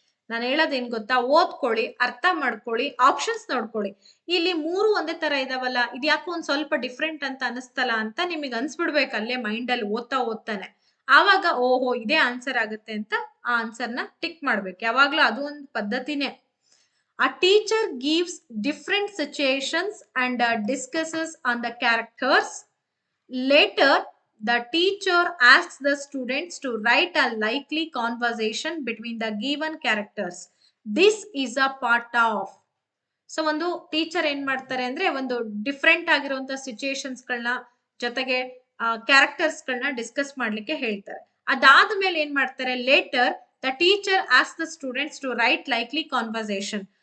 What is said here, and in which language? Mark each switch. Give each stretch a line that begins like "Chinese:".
Kannada: ನಾನು ಹೇಳೋದೇನ್ ಗೊತ್ತಾ, ಓದ್ಕೊಳ್ಳಿ, ಅರ್ಥ ಮಾಡ್ಕೊಳ್ಳಿ, ಆಪ್ಷನ್ಸ್ ನೋಡ್ಕೊಳ್ಳಿ. ಇಲ್ಲಿ 3 ಒಂದೇ ತರ ಇದಾವಲ್ಲ, ಇದ್ಯಾಕೋ ಒಂದ್ ಸ್ವಲ್ಪ ಡಿಫ್ರೆಂಟ್ ಅಂತ ಅನಿಸ್ತಲ್ಲ ಅಂತ ನಿಮಗೆ ಅನ್ಸ್ಬಿಡ್ಬೇಕು ಅಲ್ಲೇ ಮೈಂಡ್ ಅಲ್ಲಿ ಓದ್ತಾನೆ. ಆವಾಗ ಓಹೋ ಇದೇ ಆನ್ಸರ್ ಆಗುತ್ತೆ ಅಂತ ಆ ಆನ್ಸರ್ನ ಟಿಕ್ ಮಾಡ್ಬೇಕು. ಯಾವಾಗ್ಲೂ ಅದು ಒಂದು ಪದ್ಧತಿನೇ.
English: A teacher gives different situations and discusses on the characters. Later, the teacher asks the students to write a likely conversation between the given characters. This is a part of.
Kannada: So ಒಂದು teacher ಏನ್ ಮಾಡ್ತಾರೆ ಅಂದ್ರೆ ಒಂದು different ಆಗಿರುವಂತ situations ಗಳನ್ನ ಜೊತೆಗೆ characters ಗಳನ್ನ discuss ಮಾಡ್ಲಿಕ್ಕೆ ಹೇಳ್ತಾರೆ. ಅದಾದ್ಮೇಲೆ ಏನ್ ಮಾಡ್ತಾರೆ,
English: Later the teacher as the students to write likely conversation.